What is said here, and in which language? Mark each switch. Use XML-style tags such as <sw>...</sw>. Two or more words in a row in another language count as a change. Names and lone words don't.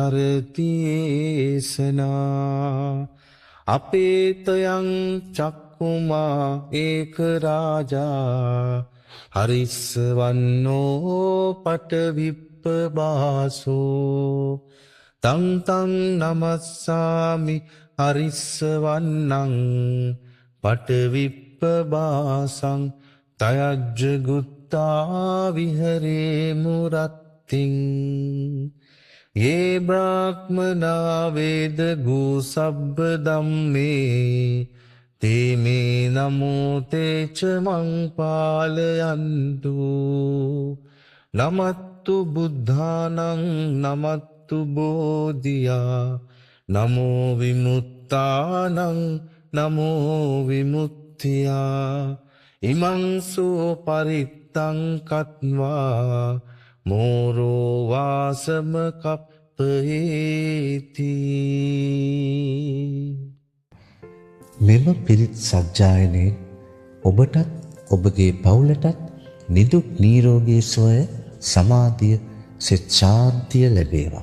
<pi>චරතියේසනා අපේතයං චක්කුමා ඒක රාජා හරිස්සවන්නෝ පටවිප්පබාසෝ තං තං නමස්සාමි හරිස්සවන්නං පටවිප්පබාසං තයජ්ජගුත්තා විහරේමු රත්තිං යේ බ්‍රාහ්මනා වේදගු සබ්බ ධම්මේ තේ මේ නමෝ තේච මං පාලයන්තු නමත්තු බුද්ධානං නමත්තු බෝධියා නමෝ විමුක්තානං නමෝ විමුක්තියා ඉමං සෝ පරිත්තං කତ୍වා මෝරෝ වාසම කප්පේති.</pi> <si>මෙම පිරිත් සජ්ජායනයෙන් ඔබටත් ඔබගේ පවුලටත් නිදුක් නිරෝගී සුවය සමාධිය සිත ශාන්තිය ලැබේවා.</si>